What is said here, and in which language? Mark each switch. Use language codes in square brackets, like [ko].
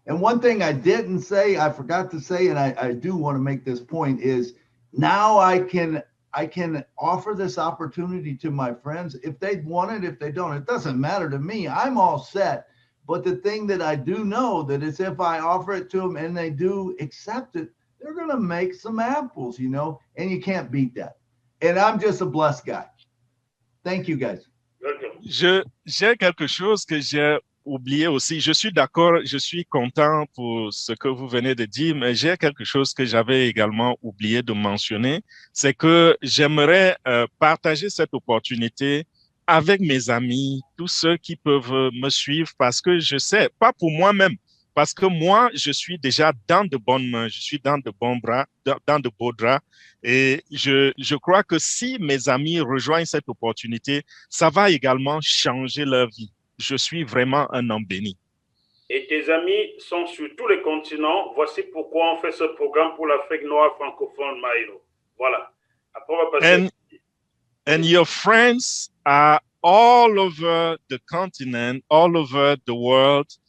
[en] And one thing I didn't say, I forgot to say, and I do want to make this point, is now I can offer this opportunity to my friends. If they want it, if they don't, it doesn't matter to me. I'm all set. But the thing that I do know that is if I offer it to them and they do accept it, they're going to make some apples, you know, and you can't beat that. And I'm just a blessed guy. Thank you, guys. [fr] J'ai quelque chose que j'ai oublié aussi. Je suis d'accord, je suis content pour ce que vous venez de dire, mais j'ai quelque chose que j'avais également oublié de mentionner, c'est que j'aimerais partager cette opportunité avec mes amis, tous ceux qui peuvent me suivre, parce que je sais, pas pour moi-même, parce que moi, je suis déjà dans de bonnes mains, je suis dans de bons bras, dans de beaux draps, et je crois que si mes amis rejoignent cette opportunité, ça va également changer leur vie. Je suis vraiment un homme béni. Et tes amis sont sur tous les continents. Voici pourquoi on fait ce programme pour l'Afrique noire francophone, Milo. Voilà. Après, on va passer. [en] And your friends are all over the continent, all over the world.